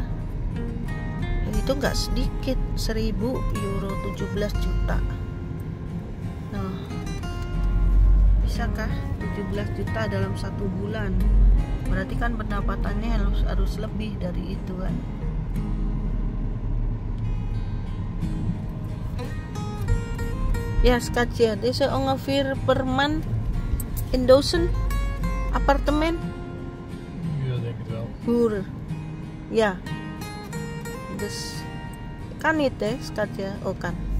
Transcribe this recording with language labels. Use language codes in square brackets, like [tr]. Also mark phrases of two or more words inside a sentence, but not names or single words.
[id] Itu nggak sedikit, 1.000 euro, 17 juta. Nah, bisakah 17 juta dalam 1 bulan? Berarti kan pendapatannya harus lebih dari itu kan. [nl] Ja, schatje, dit is ongeveer per maand in 1000 appartement. Ja, denk het wel. Huur. Ja. Dus kan niet hè, schatje? Oh kan.